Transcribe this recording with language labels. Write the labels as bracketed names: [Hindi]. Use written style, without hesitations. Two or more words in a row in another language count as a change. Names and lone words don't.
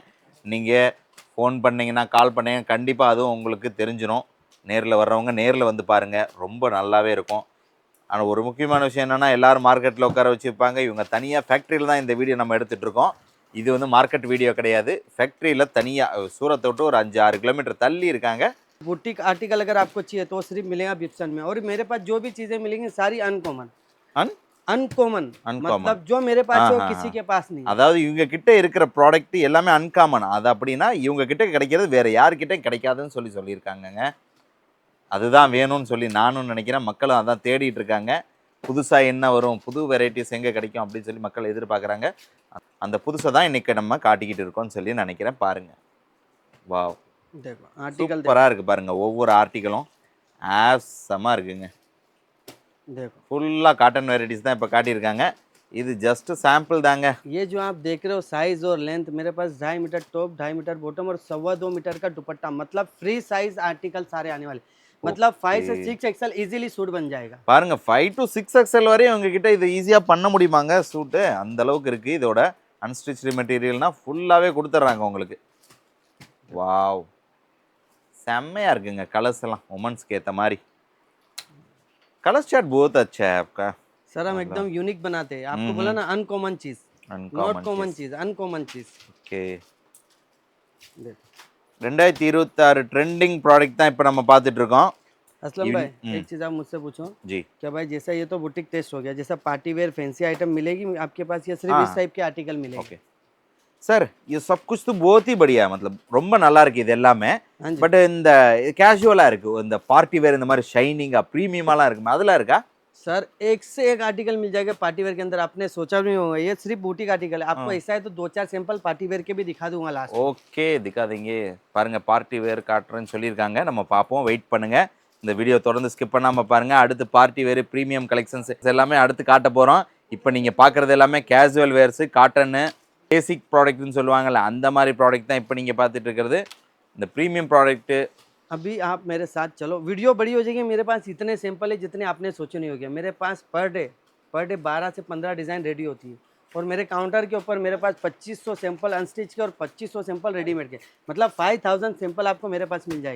[Tamil] நீங்கள் ஃபோன் பண்ணிங்கன்னா, கால் பண்ணிங்க, கண்டிப்பாக அதுவும் உங்களுக்கு தெரிஞ்சிடும். நேரில் வர்றவங்க நேரில் வந்து பாருங்கள், ரொம்ப நல்லாவே இருக்கும். ஆனால் ஒரு முக்கியமான விஷயம் என்னென்னா, எல்லோரும் மார்க்கெட்டில் உட்கார வச்சுருப்பாங்க. இவங்க தனியாக ஃபேக்ட்ரியில் தான் இந்த வீடியோ நம்ம எடுத்துகிட்ருக்கோம். இது வந்து மார்க்கெட் வீடியோ கிடையாது. ஃபேக்ட்ரியில் தனியாக சூரத்தை விட்டு ஒரு 5-6 கிலோமீட்டர் தள்ளி இருக்காங்க. [English] boutique article [Hindi] अगर आपको चाहिए तो सिर्फ मिलेगा बिप्सन में। और मेरे पास जो भी चीजें मिलेंगी सारी अनकॉमन, அன் अनकॉमन [Tamil] அன்காமன் [Hindi] मतलब जो मेरे पास है वो ஆஹா किसी के पास नहीं है। [Tamil] அதாவது இவங்க கிட்ட இருக்கிற ப்ராடக்ட் எல்லாமே அன்காமன். அது அப்படின்னா இவங்க கிட்ட கிடைக்கிறது வேற யாருக்கிட்டையும் கிடைக்காதுன்னு சொல்லியிருக்காங்கங்க. அதுதான் வேணும்னு சொல்லி நானும் நினைக்கிறேன். மக்களும் அதான் தேடிட்டு இருக்காங்க. புதுசா என்ன வரும், புது வெரைட்டிஸ் எங்க கிடைக்கும் அப்படின்னு சொல்லி மக்கள் எதிர்பார்க்குறாங்க. அந்த புதுசை தான் இன்னைக்கு நம்ம காட்டிக்கிட்டு இருக்கோம்னு சொல்லி நினைக்கிறேன். பாருங்க, வாவ், [Hindi] देखो आर्टिकल [Tamil] சூப்பரா இருக்கு பாருங்க. ஒவ்வொரு ஆர்டிகளும் ஆசமா இருக்குங்க. [Hindi] देखो [Tamil] ஃபுல்லா [English] cotton varieties [Tamil] தான் இப்போ காட்டியிருக்காங்க. இது [English] just sample [Tamil] தாங்க. ये जो आप देख रहे हो साइज और लेंथ, मेरे पास 2.5 [English] meter top, [Tamil] 2.5 [English] meter bottom [Tamil] और 2.25 मीटर का दुपट्टा, मतलब [English] free size article [Tamil] सारे आने वाले। मतलब 5 से 6 [English] XL easily suit [Tamil] बन जाएगा। பாருங்க 5 to 6 எக்ஸ்எல் வரையும் உங்ககிட்ட இது ஈஸியா பண்ண முடியுமாங்க சூட்டு. அந்த அளவுக்கு இருக்கு. இதோட அன்ஸ்டிச்டு மெட்டீரியல்னா ஃபுல்லாவே கொடுத்துட்றாங்க உங்களுக்கு. வாவ், செம்மையா இருக்குங்க. கலர்ஸ் எல்லாம் உமன்ஸ்க்கு ஏத்த மாதிரி. [English] color chart [Hindi] बहुत अच्छा है आपका सर हम एकदम यूनिक बनाते हैं। आपको बोला ना अनकॉमन चीज, [English] not common [Hindi] चीज, अनकॉमन चीज। [Tamil] ஓகே, 2026 [English] trending product [Tamil] தான் இப்போ நம்ம பார்த்துட்டு இருக்கோம். [Hindi] असलम भाई एक चीज आप मुझसे पूछो जी, क्या भाई, जैसा ये तो [English] boutique test [Hindi] हो गया, जैसा [English] party wear fancy item [Hindi] मिलेगी आपके पास या सिर्फ इस टाइप के आर्टिकल मिलेंगे? ओके சார், ये सब कुछ तो बहुत ही बढ़िया है. [Tamil] मतलब ரொம்ப நல்லா இருக்கு இது எல்லாமே. [Hindi] हाँ जी [Tamil] பட் இந்த கேஷுவலா இருக்கு. இந்த [English] party wear [Tamil] இந்த மாதிரி ஷைனிங்கா பிரீமியமாலாம் இருக்கு. அதெல்லாம் இருக்கா? [Hindi] सर एक से एक आर्टिकल मिल जाएगा [English] party wear [Hindi] के अंदर। आपने सोचा भी नहीं होगा, ये सिर्फ बुटीक आर्टिकल है। आपको ऐसा है तो 2-4 [English] sample party wear [Hindi] के भी दिखा दूंगा लास्ट। [Tamil] ஓகே, दिखाதீங்க. பாருங்க [English] party wear [Tamil] காட்டுறேன்னு சொல்லியிருக்காங்க. நம்ம பார்ப்போம், வெயிட் பண்ணுங்க. இந்த வீடியோ தொடர்ந்து ஸ்கிப் பண்ணாம பாருங்க. அடுத்து [English] party wear premium collections [Tamil] எல்லாமே அடுத்து காட்ட போறோம். இப்போ நீங்க பார்க்குறது எல்லாமே [English] casual wears, cotton, basic [Tamil] ப்ராடக்ட்னு சொல்லுவாங்கல்ல அந்த மாதிரி ப்ராடக்ட் தான் இப்போ நீங்க பார்த்துட்டு இருக்கிறது. இந்த [English] premium product [Hindi] अभी आप मेरे साथ चलो, वीडियो बड़ी हो जाएगी। मेरे पास इतने सैंपल है जितने आपने सोचे नहीं होंगे। मेरे पास [English] per day [Hindi] 12 से 15 [English] design ready [Hindi] होती है। और मेरे काउंटर के ऊपर मेरे पास 2500 [English] sample unstitch [Hindi] के और 2500 [English] sample readymade [Hindi] के, मतलब 5000 सैंपल आपको मेरे पास मिल जाएगी।